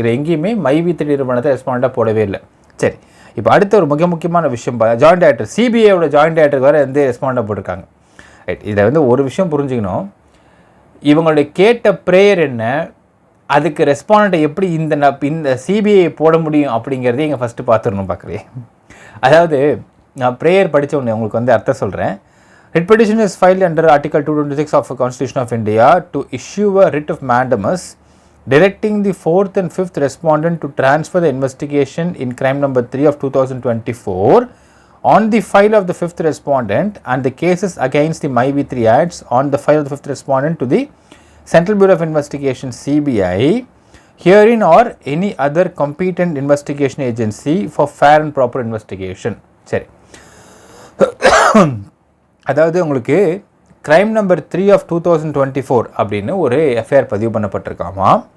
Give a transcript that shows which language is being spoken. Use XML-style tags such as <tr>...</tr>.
<ta>இது எங்கேயுமே மைவி3 நிறுவனத்தை ரெஸ்பாண்டாக போடவே இல்லை. சரி, இப்போ அடுத்த ஒரு முக்கியமான விஷயம், ஜாயிண்ட் டைரக்டர் சிபிஐயோட ஜாயிண்ட் டைரக்டர் வேறு ரெஸ்பாண்டாக போட்டிருக்காங்க. ரைட், இதில் ஒரு விஷயம் புரிஞ்சுக்கணும், இவங்களுடைய கேட்ட ப்ரேயர் என்ன, அதுக்கு ரெஸ்பாண்டை எப்படி இந்த சிபிஐ போட முடியும் அப்படிங்கிறதே இங்கே ஃபஸ்ட்டு பார்த்துடணும் பார்க்குறேன். அதாவது நான் ப்ரேயர் படித்த உடனே உங்களுக்கு அர்த்தம் சொல்கிறேன்.</ta> <en>Writ petition is filed under Article 226 of the Constitution of India to issue a writ of mandamus directing the 4th and 5th respondent to transfer the investigation in crime number 3 of 2024 on the file of the 5th respondent and the cases against the மைவி3 acts on the file of the 5th respondent to the Central Bureau of Investigation CBI herein or any other competent investigation agency for fair and proper investigation.</en> <ta>சரி, அதாவது உங்களுக்கு crime number 3 of 2024 அப்படின்னு ஒரு FIR பதிவு பண்ணப்பட்டிருக்காமா.</ta>